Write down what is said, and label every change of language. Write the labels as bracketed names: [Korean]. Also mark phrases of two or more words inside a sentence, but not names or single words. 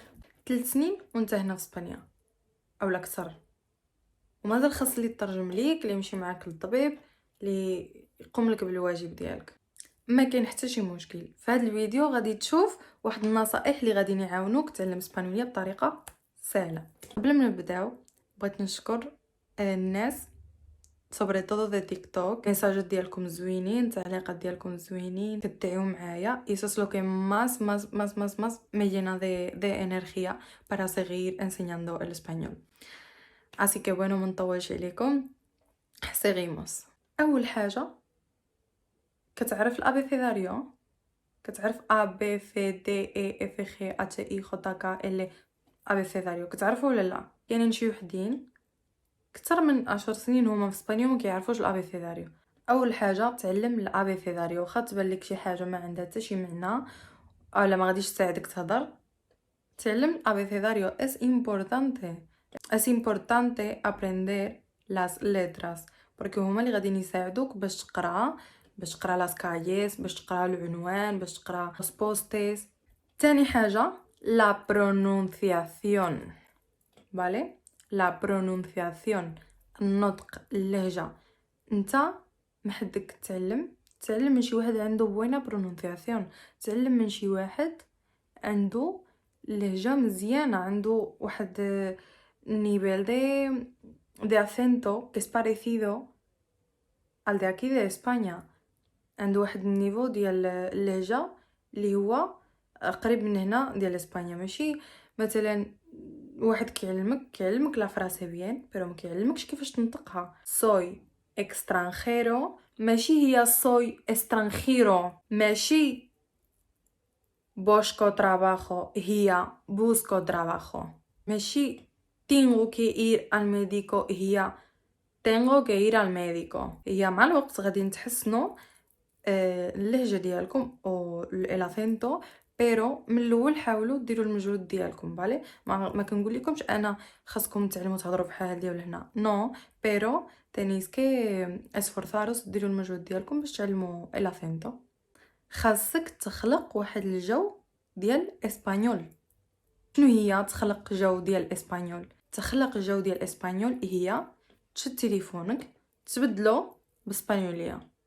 [Arabic] 3 سنين وانت هنا في اسبانيا او اكثر، ومازال خاص لي ترجم ليك، اللي يمشي معاك للطبيب، اللي يقوم لك بالواجب ديالك. ما كاين حتى شي مشكل. في هذا الفيديو غادي تشوف واحد النصائح اللي غادي يعاونوك تعلم اسبانيوليه بطريقه سهله. قبل ما نبداو بغيت نشكر الناس [Spanish] sobre todo de TikTok. [Arabic] ميساجات ديالكم زوينين، التعليقات ديالكم زوينين، كدعيو معايا. [Spanish] Eso es lo que más me llena de energía para seguir enseñando el español. Así que bueno, [Arabic] ما نطولش عليكم، seguimos. اول حاجه كتعرف الابيثيداريو، كتعرف A B C D E F G H I J K L ابيثيداريو، كتعرفوا ولا لا؟ يعني شي وحدين كثر من 10 سنين هما في اسبانيا ما كيعرفوش الابيثيداريو. اول حاجه تعلم الابيثيداريو، واخا تبان لك شي حاجه ما عندها حتى شي معنى اولا ما غاديش تساعدك تهضر، تعلم الابيثيداريو. [Spanish] es importante aprender las letras porque [Arabic] هما اللي غادي يساعدوك باش تقرا [Spanish] las calles, [Arabic] باش تقرا العنوان، باش تقرا [Spanish] los postes. [Arabic] تاني حاجه [Spanish] la pronunciación، vale. la pronunciación، [Arabic] النطق، اللهجه. انت محدك تعلم من شي واحد عنده [Spanish] buena pronunciación, [Arabic] تعلم من شي واحد عنده لهجه مزيانه، عنده واحد [Spanish] nivel de acento que es parecido al de aquí de España. [Arabic] عنده واحد النيفو ديال اللهجه اللي هو قريب من هنا ديال اسبانيا. ماشي مثلا واحد كيعلمك [Spanish] la frase bien pero [Arabic] ما كيعلمكش كيفاش تنطقها. [Spanish] soy extranjero ماشي هي soy estranjero, ماشي busco trabajo هي busco trabajo, ماشي tengo que ir al médico هي tengo que ir al médico. [Arabic] هي مع الوقت غادي نتحسنوا اللهجه ديالكم او الاكسنتو، بيرو من الاول حاولوا ديروا المجهود ديالكم. بالي ما كنقول لكمش انا خاصكم تعلموا تهضروا بحال ديال هنا، [Spanish] no pero tenéis que esforzaros [Arabic] ديروا المجهود ديالكم باش تعلموا الاكسنتو. خاصك تخلق واحد الجو ديال اسبانيول. شنو هي تخلق جو ديال اسبانيول؟ تخلق جو ديال اسبانيول هي تشد تليفونك تبدلو باسبانيوليه.